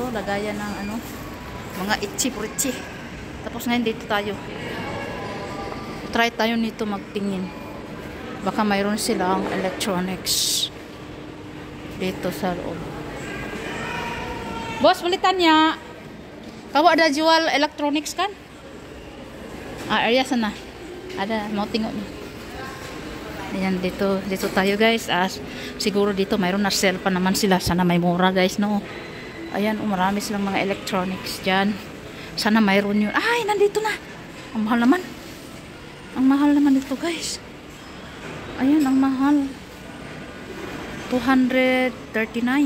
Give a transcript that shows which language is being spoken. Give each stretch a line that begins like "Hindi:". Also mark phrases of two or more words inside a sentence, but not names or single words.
Filipino: Lagayan ng ano, mga itchi-purichi. Tapos ngayon dito tayo. Try tayo nito magtingin. Baka mayroon silang electronics dito sa loob. Boss, ulitan niya.
Malay: Kawa ada jual electronics kan? Area sana. Ada, mau tengok ni.
Filipino: Ayan, dito tayo guys. Siguro dito mayroon na sale pa naman sila. Sana may mura guys, no? Ayan, marami silang mga electronics dyan. Sana mayroon yun. Ay, nandito na. Ang mahal naman. Ang mahal naman dito guys. Ayan, ang mahal. 239.